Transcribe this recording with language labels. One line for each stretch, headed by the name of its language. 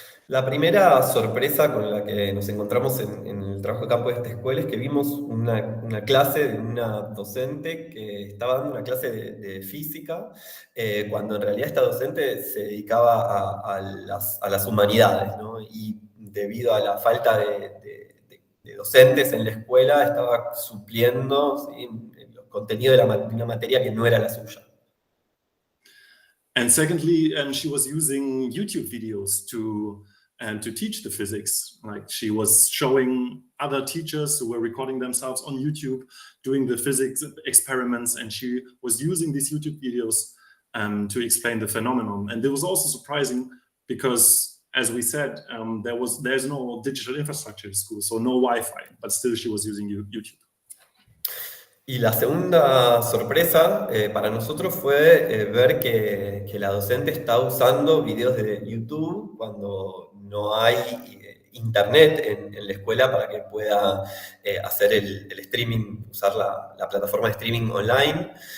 Spanish: La primera sorpresa con la que nos encontramos en el trabajo de campo de esta escuela es que vimos una clase de una docente que estaba dando una clase de física, cuando en realidad esta docente se dedicaba a las humanidades, ¿no? Y debido a la falta de docentes en la escuela, estaba supliendo, ¿sí?, los contenidos de una materia que no era la suya.
English: And secondly, she was using YouTube videos to teach the physics. Like she was showing other teachers who were recording themselves on YouTube doing the physics experiments, and she was using these YouTube videos to explain the phenomenon. And it was also surprising because, as we said, there's no digital infrastructure in school, so no Wi-Fi, but still she was using YouTube.
Spanish: Y la segunda sorpresa para nosotros fue ver que la docente está usando videos de YouTube cuando no hay internet en la escuela para que pueda hacer el streaming, usar la plataforma de streaming online.